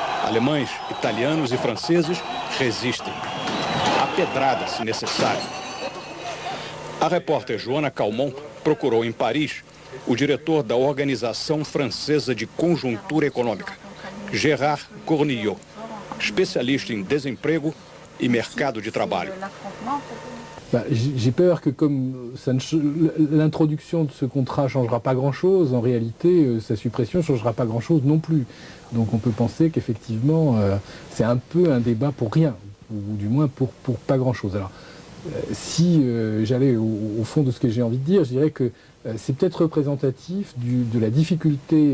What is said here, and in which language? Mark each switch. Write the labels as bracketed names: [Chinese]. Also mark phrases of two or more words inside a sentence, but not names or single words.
[Portuguese] Alemães, italianos e franceses resistem. A pedrada, se necessário. A repórter Joana Calmon procurou em Paris o diretor da Organização Francesa de Conjuntura Econômica, Gérard Cornillot, especialista em desemprego e mercado de trabalho. [French] J'ai peur que comme l'introduction de ce contrat ne changera pas grand-chose, en réalité, sa suppression ne changera pas grand-chose non plus. Donc on peut penser qu'effectivement, c'est un peu un débat pour rien, ou du moins pour pas grand-chose. Alors, si j'allais au fond de ce que j'ai envie de dire, je dirais que c'est peut-être représentatif de la difficulté